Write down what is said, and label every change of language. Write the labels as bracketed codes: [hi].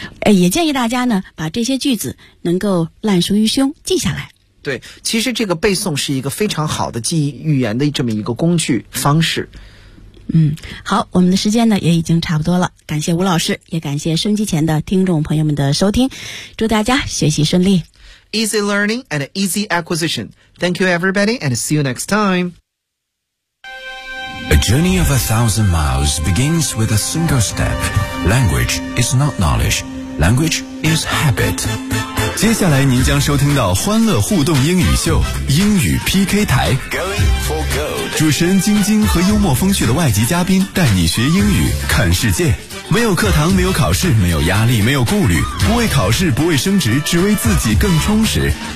[zh] 也建议大家呢，把这些句子能够烂熟于胸记下来。对，其实这个背诵是一个非常好的记忆语言的这么一个工具方式。好，我们的时间呢也已经差不多了，感谢吴老师，也感谢收机前的听众朋友们的收听，祝大家学习顺利。 [en] Easy learning and easy acquisition. Thank you everybody and see you next time. A journey of 1,000 miles begins with a single step. Language is not knowledge. Language is habit. [zh] 接下来您将收听到欢乐互动英语秀，英语 PK 台。主持人晶晶和幽默风趣的外籍嘉宾带你学英语看世界，没有课堂，没有考试，没有压力，没有顾虑，不为考试，不为升职，只为自己更充实。